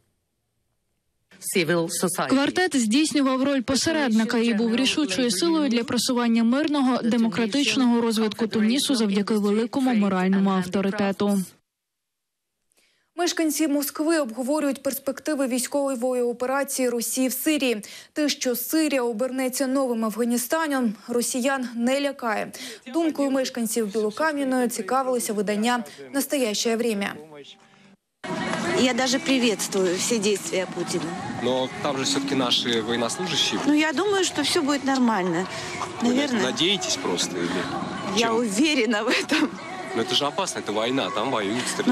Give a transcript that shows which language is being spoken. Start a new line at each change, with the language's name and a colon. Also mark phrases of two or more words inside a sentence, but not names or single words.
Ukrainian: Квартет здійснював роль посередника і був рішучою силою для просування мирного, демократичного розвитку Тунісу завдяки великому моральному авторитету. Мешканці Москви обговорюють перспективи військової операції Росії в Сирії. Те, що Сирія обернеться новим Афганістаном, росіян не лякає. Думкою мешканців Білокам'яної цікавилося видання «Настоящее время».
Russian: Я даже приветствую все действия Путина. Но там же все-таки наши военнослужащие. Ну, я думаю, что все будет нормально. Наверное. Вы надеетесь просто? Или я чем? уверена в этом. Но это же опасно, это война, там воюют, стреляют.